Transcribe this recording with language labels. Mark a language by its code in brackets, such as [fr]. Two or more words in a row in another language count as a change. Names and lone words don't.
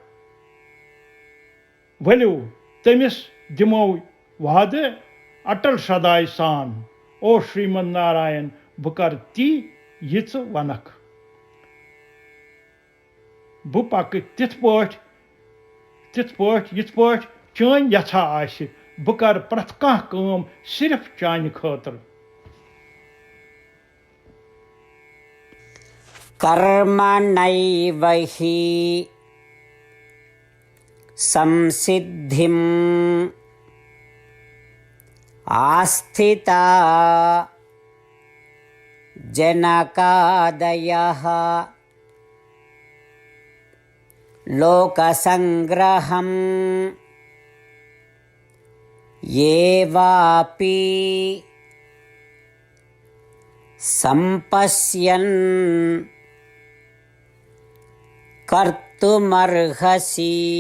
[ks] वलियो तमिस दिमो वाद अटल सदाय सान। ओ श्रीमद नारायण बह कर ती यिच वनक। बह पक तिथ पट चान यथा आस। बह कर प्रथ काम सिर्फ चान खातर। [sa] कर्मणैव हि संसिद्धिम् आस्थिता जनकादयः लोकसंग्रहम् येवापि संपश्यन् कर्तुमर्हसि।